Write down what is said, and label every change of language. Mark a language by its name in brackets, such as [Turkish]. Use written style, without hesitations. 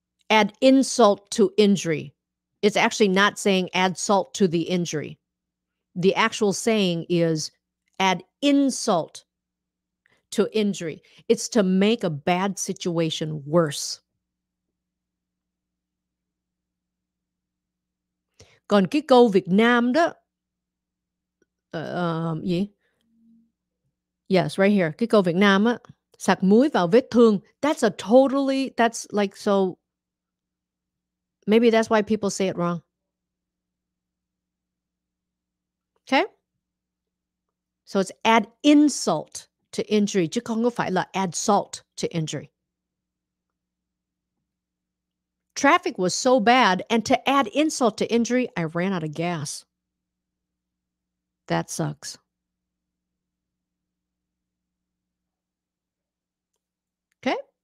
[English] Add insult to injury. It's actually not saying add salt to the injury. The actual saying is add insult to injury. It's to make a bad situation worse. [Vietnamese] Còn cái câu Việt Nam đó, gì? Yes, right here. Cái câu Việt Nam á, sặc muối vào vết thương. [English] That's like so. Maybe that's why people say it wrong. Okay? So it's add insult to injury [Vietnamese] chứ không có phải là [English] add salt to injury. Traffic was so bad, and to add insult to injury, I ran out of gas. That sucks. Okay?